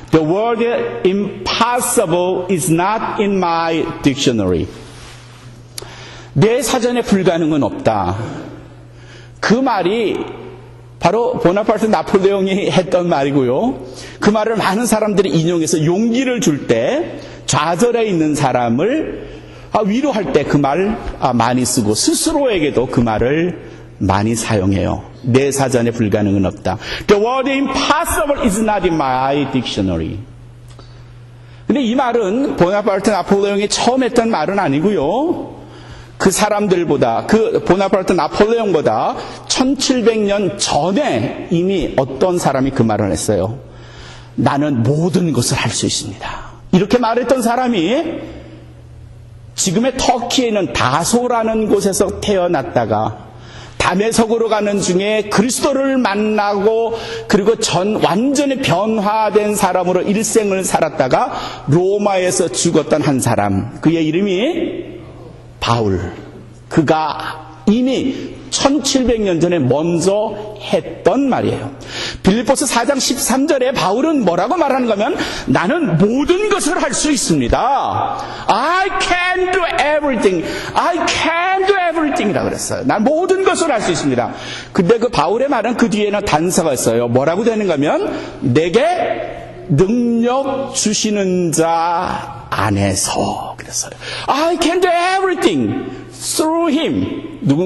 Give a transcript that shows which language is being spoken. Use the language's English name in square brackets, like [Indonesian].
[English] The word impossible is not in my dictionary. [Korean] 내 사전에 불가능은 없다. 그 말이 바로 보나파르트 나폴레옹이 했던 말이고요. 그 말을 많은 사람들이 인용해서 용기를 줄 때 좌절해 있는 사람을 위로할 때 그 말 많이 쓰고 스스로에게도 그 말을 많이 사용해요. 내 사전에 불가능은 없다. [English] The word impossible is not in my dictionary. [Korean] 근데 이 말은 보나파르트 나폴레옹이 처음 했던 말은 아니고요. 그 사람들보다, 그 보나파르트 나폴레옹보다 1700년 전에 이미 어떤 사람이 그 말을 했어요. 나는 모든 것을 할 수 있습니다. 이렇게 말했던 사람이 지금의 터키에 있는 다소라는 곳에서 태어났다가 다메섹으로 가는 중에 그리스도를 만나고 그리고 완전히 변화된 사람으로 일생을 살았다가 로마에서 죽었던 한 사람, 그의 이름이 바울. 그가 이미 1700년 전에 먼저 했던 말이에요. 빌립보서 4장 13절에 바울은 뭐라고 말하는 거면 나는 모든 것을 할 수 있습니다. [English] I can do everything. I can do everything [Korean] 이라고 그랬어요. 난 모든 것을 할 수 있습니다. 근데 그 바울의 말은 그 뒤에는 단서가 있어요. 뭐라고 되는가 하면 내게 능력 주시는 자 안에서 그랬어요. [English] I can do everything through him.